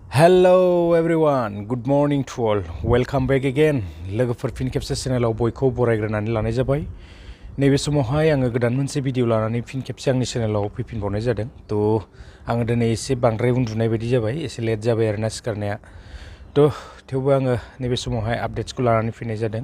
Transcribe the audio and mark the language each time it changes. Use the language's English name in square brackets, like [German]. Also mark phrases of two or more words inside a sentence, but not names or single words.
[English] Hello everyone, good morning to all. Welcome back again. [Bodo] लोगोफोर फिन खेबसे चेनेलाव बयखौ बरायग्रोनानै लानाय जाबाय। नैबे समावहाय आङो गोदान मोनसे भिडिअ लानानै फिन खेबसे आंनि चेनेलाव फैफिनबावनाय जादों। तो आङो दिनै एसे बांद्राय उन्दुनाय बायदि जाबाय, एसे लेट जाबाय आरोना सिखारनाया। तो थेवबो आङो नैबे समावहाय आपडेट्सखौ लानानै फैनाय जादों।